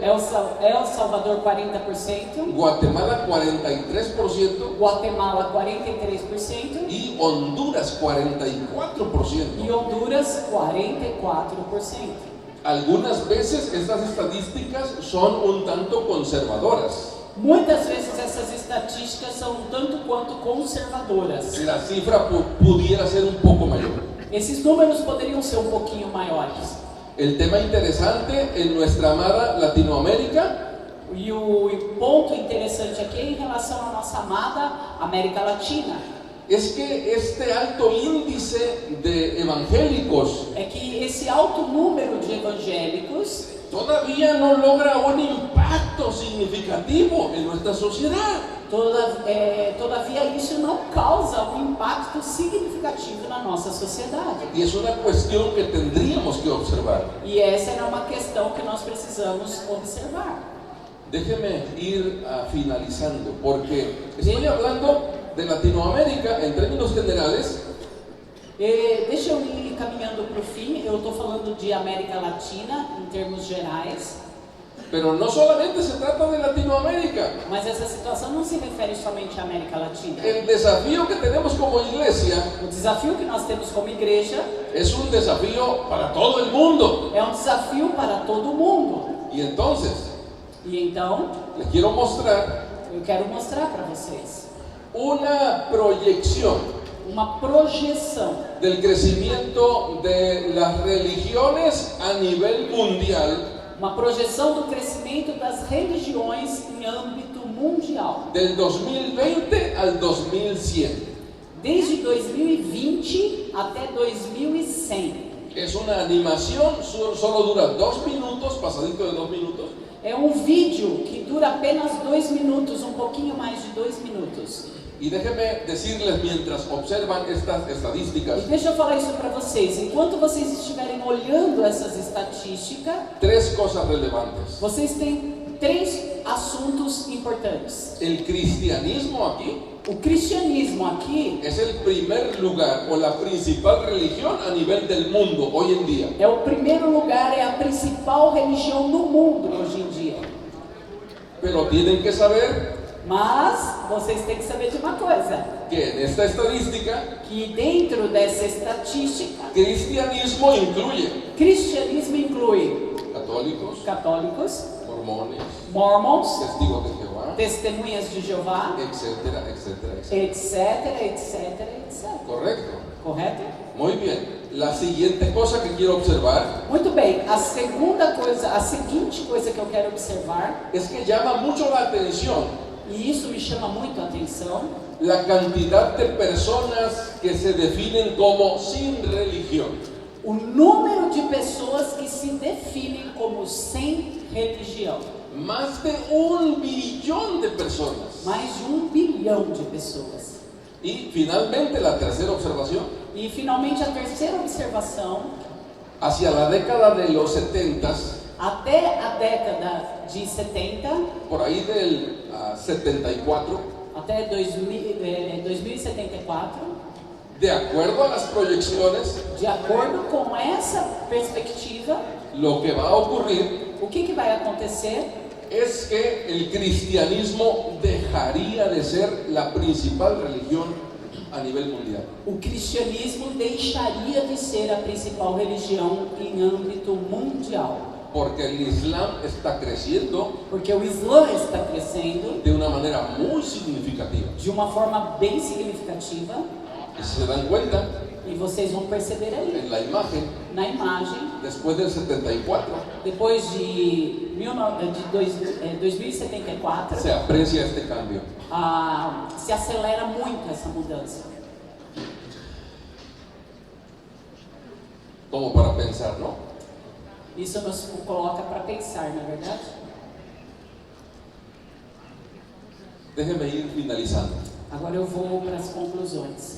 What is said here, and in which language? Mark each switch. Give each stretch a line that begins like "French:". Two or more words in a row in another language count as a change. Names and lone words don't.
Spanish: El Salvador, 40%. Guatemala, 43%.
Portuguese: Guatemala, 43%.
Spanish: Y Honduras, 44%.
Portuguese: E Honduras, 44%.
Spanish: Algunas veces estas estadísticas son un tanto conservadoras.
Portuguese: Muitas vezes essas estatísticas são um tanto quanto conservadoras.
Spanish: La cifra pudiera ser un poco mayor.
Portuguese: Esses números poderiam ser um pouquinho maiores.
Spanish: El tema interesante en nuestra amada Latinoamérica
Portuguese: E o ponto interessante aqui é em relação à nossa amada América Latina.
Spanish: es que este alto índice de evangélicos
Portuguese: É que esse alto número de evangélicos
Spanish: todavía no logra un impacto significativo en nuestra sociedad.
Portuguese: Todavia isso não causa um impacto significativo na nossa sociedade.
Spanish: Y es una cuestión que tendríamos que observar.
Portuguese: E essa é uma questão que nós precisamos observar.
Spanish: Déjeme ir finalizando, porque estoy hablando de Latinoamérica en términos generales,
Portuguese: Deixa eu ir caminhando para o fim. Eu estou falando de América Latina em termos gerais,
Spanish: pero no solamente se trata de Latinoamérica.
Portuguese: mas essa situação não se refere somente à América Latina.
Spanish: El desafío que tenemos como iglesia
Portuguese: O desafio que nós temos como igreja
Spanish: es un desafío para todo el mundo.
Portuguese: é um desafio para todo mundo.
Spanish: Y entonces,
Portuguese: E então,
Spanish: les quiero mostrar
Portuguese: eu quero mostrar para vocês
Spanish: una proyección
Portuguese: uma projeção
Spanish: del crecimiento de las religiones a nivel mundial
Portuguese: uma projeção do crescimento das religiões em âmbito mundial,
Spanish: del 2020 al 2100.
Portuguese: desde 2020 até 2100.
Spanish: Es una animación, solo dura 2 minutos, pasadito de 2 minutos.
Portuguese: É um vídeo que dura apenas 2 minutos, um pouquinho mais de 2 minutos.
Spanish: Y déjenme decirles mientras observan estas estadísticas,
Portuguese: E deixa eu falar isso para vocês. Enquanto vocês estiverem olhando essas estatísticas,
Spanish: 3 cosas relevantes.
Portuguese: vocês têm três assuntos importantes.
Spanish: El cristianismo aquí
Portuguese: O cristianismo aqui
Spanish: es el primer lugar o la principal religión a nivel del mundo hoy en día.
Portuguese: é o primeiro lugar, é a principal religião no mundo hoje em dia.
Spanish: Pero tienen que saber
Portuguese: Mas vocês têm que saber de uma coisa,
Spanish: que en esta estadística,
Portuguese: que dentro dessa estatística,
Spanish: cristianismo incluye
Portuguese: cristianismo inclui
Spanish: católicos,
Portuguese: católicos,
Spanish: mormones,
Portuguese: mormons,
Spanish: testigos de Jehová,
Portuguese: testemunhas de Jeová,
Spanish: etcétera, etcétera, etcétera.
Portuguese: etc.
Spanish: ¿Correcto?
Portuguese: Correto?
Spanish: Muy bien. La siguiente cosa que quiero observar
Portuguese: Muito bem, a seguinte coisa que eu quero observar,
Spanish: es que llama mucho la atención
Portuguese: e isso me chama muito a atenção,
Spanish: la cantidad de personas que se definen como sin religión.
Portuguese: o número de pessoas que se definem como sem religião.
Spanish: Más de 1 billón de personas.
Portuguese: Mais de 1 bilhão de pessoas.
Spanish: Y finalmente la tercera observación,
Portuguese: E finalmente a terceira observação,
Spanish: hacia la década de los 70,
Portuguese: até a década de 70,
Spanish: por ahí del 74,
Portuguese: até 2074,
Spanish: de acuerdo a las proyecciones,
Portuguese: de acordo com essa perspectiva,
Spanish: lo que va a ocurrir
Portuguese: o que vai acontecer?
Spanish: es que el cristianismo dejaría de ser la principal religión a nivel mundial.
Portuguese: O cristianismo deixaria de ser a principal religião em âmbito mundial,
Spanish: Porque el Islam está creciendo
Portuguese: porque o Islã está crescendo
Spanish: de una manera muy significativa.
Portuguese: de uma forma bem significativa,
Spanish: Y si se dan cuenta,
Portuguese: e vocês vão perceber aí,
Spanish: en la imagen,
Portuguese: na imagem,
Spanish: después del 74,
Portuguese: depois de 2074,
Spanish: se aprecia este cambio.
Portuguese: se acelera muito essa mudança.
Spanish: Como para pensar, ¿no?
Portuguese: Isso nos coloca para pensar, não é verdade?
Spanish: Déjenme ir finalizando.
Portuguese: Agora eu vou para as conclusões.